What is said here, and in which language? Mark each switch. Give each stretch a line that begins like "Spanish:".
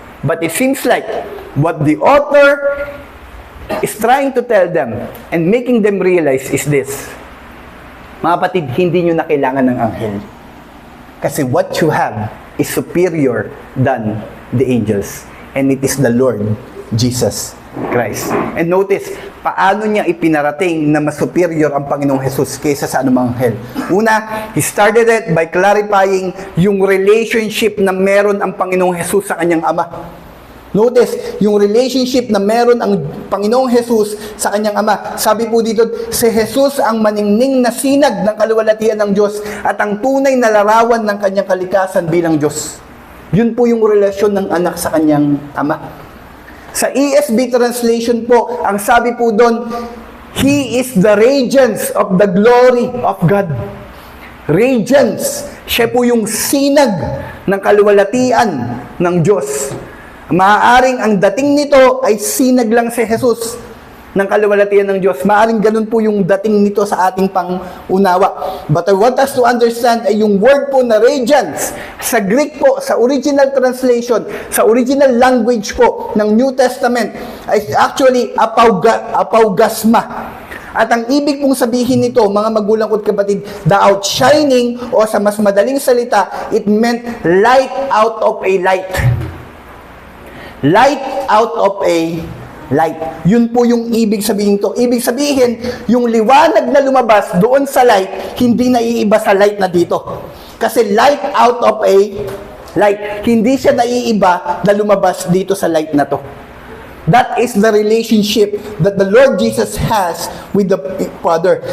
English: But it seems like what the author is trying to tell them and making them realize is this.
Filipino: Mga kapatid, hindi nyo na kailangan ng anghel.
English: Kasi what you have is superior than the angels. And it is the Lord Jesus Christ. And notice,
Filipino: paano niya ipinarating na mas superior ang Panginoong Jesus kaysa sa anumang anghel. Una,
English: He started it by clarifying
Filipino: yung relationship na meron ang Panginoong Jesus sa kanyang Ama. Notice, yung relationship na meron ang Panginoong Jesus sa kanyang Ama. Sabi po dito, si Jesus ang maningning na sinag ng kaluwalhatian ng Diyos at ang tunay na larawan ng kanyang kalikasan bilang Diyos. Yun po yung relasyon ng anak sa kanyang Ama. Sa ESV translation po, ang sabi po doon,
English: He is the radiance of the glory of God. Radiance.
Filipino: Siya po yung sinag ng kaluwalhatian ng Diyos. Maaaring ang dating nito ay sinag lang si Jesus ng kaluwalhatian ng Diyos. Maaaring ganun po yung dating nito sa ating pangunawa.
English: But I want us to understand
Filipino: ay yung word po na
English: radiance, sa Greek po, sa original translation, sa original language po ng New Testament, ay actually apaugasma.
Filipino: At ang ibig pong sabihin nito, mga magulang ko't kapatid,
English: the outshining,
Filipino: o sa mas madaling salita,
English: it meant light out of a light. Light out of a light.
Filipino: Yun po yung ibig sabihin to. Ibig sabihin, yung liwanag na lumabas doon sa light, hindi naiiba sa light na dito.
English: Kasi light out of a light.
Filipino: Hindi siya naiiba na lumabas dito sa light na to.
English: That is the relationship that the Lord Jesus has with the Father.